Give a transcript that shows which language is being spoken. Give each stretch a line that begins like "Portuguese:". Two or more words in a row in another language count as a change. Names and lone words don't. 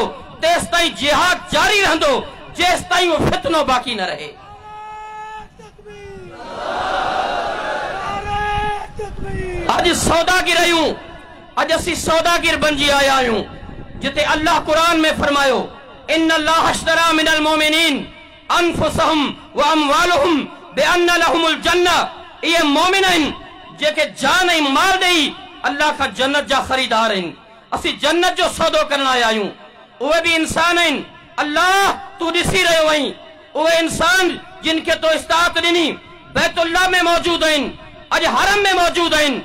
Sindhi: तेसि ताईं जिहाद जारी रहंदो जेसि ताईं उहो फितनो बाक़ी न रहे। अॼु सौदागिर आहियूं, अॼु असीं सौदागिर बणिजी आया आहियूं, जिते अल्लाह क़ुरान में फरमायो
Arabic: إن الله اشترى من المؤمنين أنفسهم وأموالهم بأن لهم الجنة.
Sindhi: इहे मोमिन आहिनि जेके जान ऐं माल ॾेई अल्लाह खां जन्नत जा ख़रीदार आहिनि। असीं जन्नत जो सौदो करण आया आहियूं। उहे बि इंसान आहिनि, अल्लाह तूं ॾिसी रहियो आहीं। उहे इंसान जिन खे तो इस्तात ॾिनी बैतुल्लाह में मौजूद आहिनि, अॼु हरम में मौजूद आहिनि।